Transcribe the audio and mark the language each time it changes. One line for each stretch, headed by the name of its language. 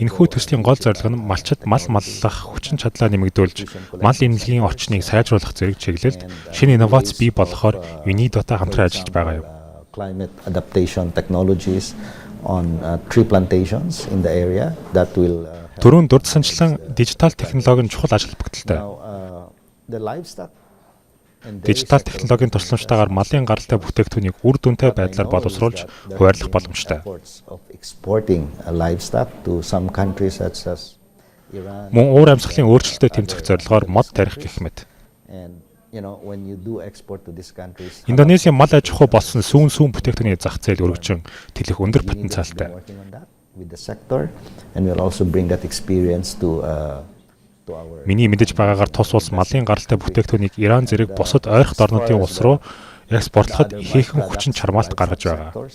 Mongolian: Энэхүү төслийн гол зорилго нь малчид мал маллах хүчин чадлаа нэмэгдүүлж, мал эмнэлгийн орчныг сайжруулах зэрэг чиглэлд шинэ инновац бий болгохоор UNIDO-тай хамтран ажиллаж байгаа юм.
English: Climate adaptation technologies on tree plantations in the area that will
Mongolian: Төрөнд дурдсанчлан дижитал технологийн чухал ажил багталтай.
English: the livestock.
Mongolian: Дижитал технологийн тусламжтайгаар малын гаралтай бүтээгдэхүүнийг үр дүнтэй байдлаар боловсруулж хуваарлах боломжтой.
English: Exporting livestock to some countries such as Iran.
Mongolian: Мөн уур амьсгалын өөрчлөлтөд тэмцэх зорилгоор мод тарих гэх мэт.
English: And when you do export to these countries.
Mongolian: Индонезийн мал аж ахуй болсон сүүн бүтээгдэхүүний зах зээл өргөжин тэлэх өндөр потенциалтай.
English: With the sector and we'll also bring that experience to our.
Mongolian: Миний мэдэж байгаагаар тус улс малын гаралтай бүтээгдэхүүнийг Иран зэрэг бусад ойрхон орнуудын улс руу экспортлоход ихээхэн хүчин чармаалт гаргаж байгаа.